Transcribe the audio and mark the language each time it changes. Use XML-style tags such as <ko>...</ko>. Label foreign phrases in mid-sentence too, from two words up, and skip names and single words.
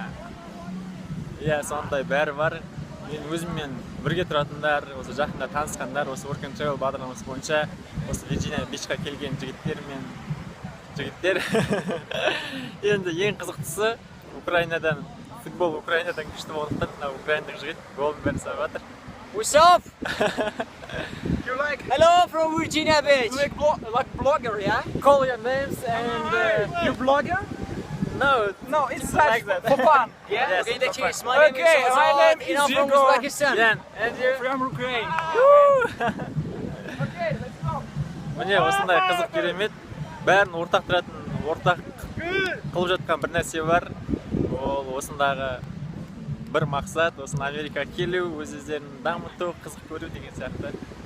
<kk>Иә, сондай бәрі бар. Мен өзіммен бірге тұратындар, осы жақында танысқандар, осы Work and Travel бағдарламасы бойынша осы Virginia Beachқа келген жігіттер. Енді ең қызықтысы Украинадан, футбол Украинадан күшті болғандықтан, украиндық жігіт голын бәрін салып жатыр.</kk> <en>What's up? You like Hello from Virginia Beach. like blogger, yeah? Call your names and You blogger? no, It's like that. for fun. Yeah, Yes, okay, the for fun. cheese. My Okay, name is my Azad, name is and I'm from Igor. Uzbekistan. Ян, and you? From Ukraine. Okay, let's go.</en> <kk>Міне осындай қызық керемет, бәрін ортақ тұратын, ортақ қылып жатқан бір нәрсе бар. Ол осындағы бір мақсат, осыны Америкаға келу, өз-өздерін дамыту, қызық көру деген сияқты.</kk>